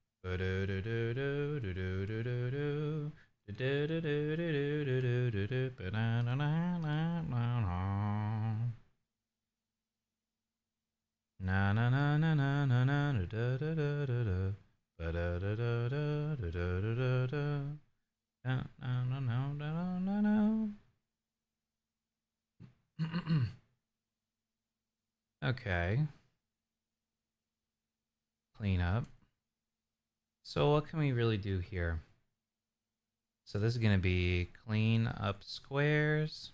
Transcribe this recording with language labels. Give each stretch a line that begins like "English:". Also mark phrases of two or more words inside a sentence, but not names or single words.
English: Ba-do-do-do-do-do-do-do-do-do. Da-da-da-da-da-da-da-do-do-do-do. Ba-da-da-da-da-da-da. Na na na na na na na da da da da da ba da da da da da da da da da na na na na na na. Okay, clean up. So what can we really do here? So this is going to be clean up squares.